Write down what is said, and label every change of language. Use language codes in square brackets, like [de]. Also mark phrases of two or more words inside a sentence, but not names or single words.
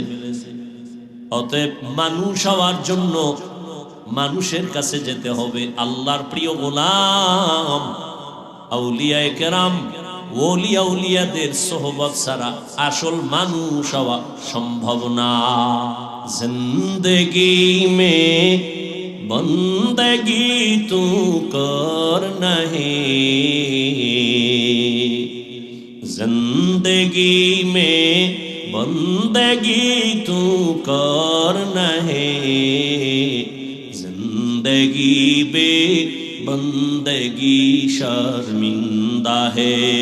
[bn] অতএব মানুষ হওয়ার জন্য মানুষের কাছে যেতে হবে। আল্লাহর প্রিয় গোলাম আউলিয়ায়ে কেরাম, ওলিয়া উলিয়াদের সোহবত ছাড়া আসল মানুষ হওয়া সম্ভব না। [ur] زندگی میں بندگی تو کرنا ہے زندگی میں بندگی تو کرنا ہے زندگی بے بندگی شرمندہ ہے